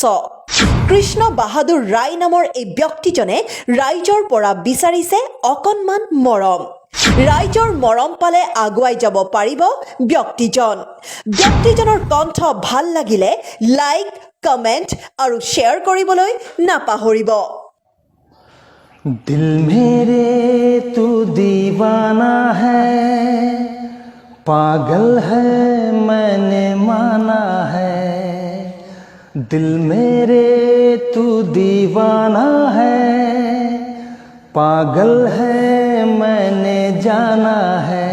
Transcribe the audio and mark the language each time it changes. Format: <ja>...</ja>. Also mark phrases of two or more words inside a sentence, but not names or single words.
<as>কৃষ্ণ বাহাদুৰ ৰায় নামৰ এই ব্যক্তিজনে ৰাইজৰ পৰা বিচাৰিছে অকণমান মৰম। ৰাইজৰ মৰম পালে আগুৱাই যাব পাৰিব ব্যক্তিজনৰ কণ্ঠ ভাল লাগিলে লাইক, কমেণ্ট আৰু শ্বেয়াৰ কৰিবলৈ নাপাহৰিব।</as> <hi>दिल मेरे तू दीवाना है, पागल है मैंने माना है। दिल मेरे तू दीवाना है, पागल है मैंने जाना है।</hi>